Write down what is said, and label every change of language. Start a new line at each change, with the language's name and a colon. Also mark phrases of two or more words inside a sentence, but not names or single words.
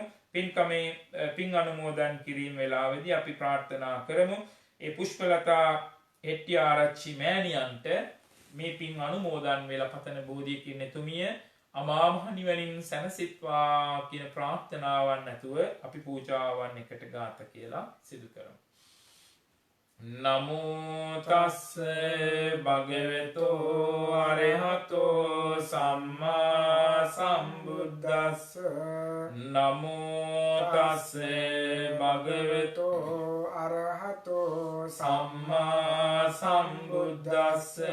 Sinhala: පින්කමේ පින් අනුමෝදන් කිරීම වේලාවේදී අපි ප්‍රාර්ථනා කරමු ඒ පුෂ්පලතා හෙට්ටිආරච්චි මෑණියන්ට මේ පින් අනුමෝදන් වෙලා පතන බෝධියකින් එතුමිය අමා මහ නිවනින් සැනසෙත්වා කියන ප්‍රාර්ථනාවන් ඇතුව අපි පූජාවන් එකට ගාත කියලා සිදු කරමු.
Pali: නමෝ තස්ස භගවතෝ අරහතෝ සම්මා සම්බුද්දස්ස. නමෝ තස්ස භගවතෝ අරහතෝ සම්මා සම්බුද්දස්ස.